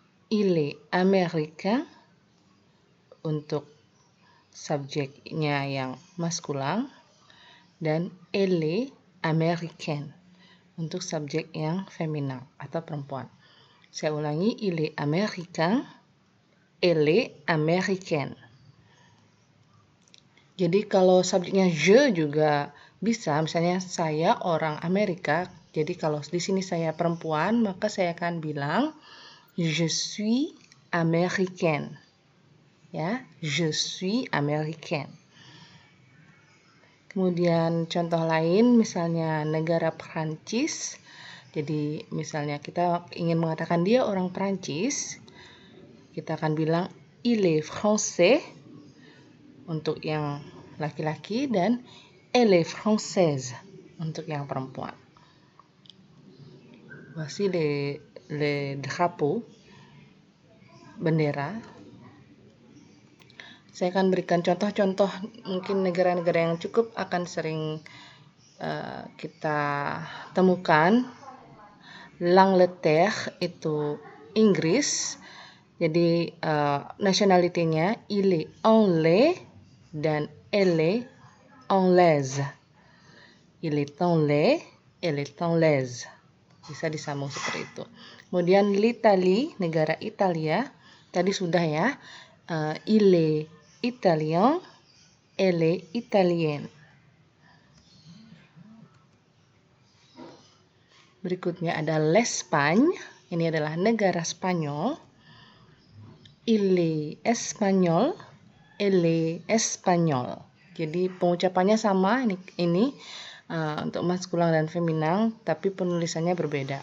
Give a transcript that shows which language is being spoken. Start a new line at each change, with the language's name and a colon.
French: Il est américain
Indonesian: untuk subjeknya yang maskulin, dan
French: elle est américaine
Indonesian: untuk subjek yang feminin atau perempuan. Saya ulangi,
French: il est américain, elle est américaine.
Indonesian: Jadi kalau subjeknya je juga bisa, misalnya saya orang Amerika. Jadi kalau di sini saya perempuan, maka saya akan bilang
French: je suis américaine. Ya, je suis américaine.
Indonesian: Kemudian contoh lain misalnya negara Prancis. Jadi misalnya kita ingin mengatakan dia orang Prancis, kita akan bilang
French: il est français
Indonesian: untuk yang laki-laki dan
French: elle est française
Indonesian: untuk yang perempuan.
French: Voici les drapeaux, bendera.
Indonesian: Saya akan berikan contoh-contoh mungkin negara-negara yang cukup akan sering kita temukan. L'Angleterre itu Inggris. Jadi nationality-nya
French: il est anglais
Indonesian: dan
French: elle est anglaise. Il est anglais, elle est anglaise.
Indonesian: Bisa disambung seperti itu. Kemudian l'Italie, negara Italia. Tadi sudah ya.
French: Il est italien, elle est italienne.
Indonesian: Berikutnya ada l'Espagne. Ini adalah negara Spanyol.
French: Il est espagnol, elle est espagnol.
Indonesian: Jadi pengucapannya sama ini untuk maskulin dan feminin, tapi penulisannya berbeda.